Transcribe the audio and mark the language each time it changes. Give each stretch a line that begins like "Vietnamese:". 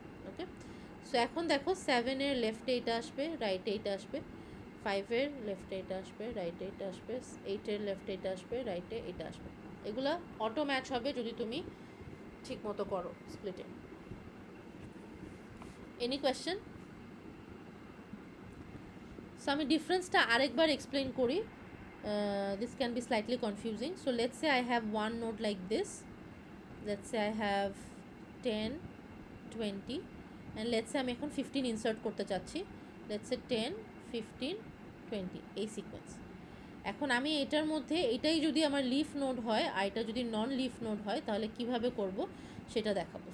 Bangla: ওকে, so এখন দেখো 7-এর লেফটে এটা আসবে, রাইটে এটা আসবে, 5-এর লেফটে এটা আসবে, রাইটে এটা আসবে, 8-এর লেফটে এটা আসবে, রাইটে এটা আসবে। এগুলা অটো ম্যাচ হবে যদি তুমি ঠিক মতো করো স্প্লিটে।
English: Any question?
Bangla: সো আমি ডিফারেন্সটা আরেকবার এক্সপ্লেন করি,
English: this can be slightly confusing. So let's say I have one node like this, let's say I have 10, 20, and let's say
Bangla: আমি এখন 15 ইনসার্ট করতে চাচ্ছি,
English: let's say 10, 15, 20 এই sequence.
Bangla: এখন আমি এটার মধ্যে এটাই যদি আমার লিফ নোড হয় আর এটা যদি নন লিফ নোড হয় তাহলে কিভাবে করব সেটা দেখাবো।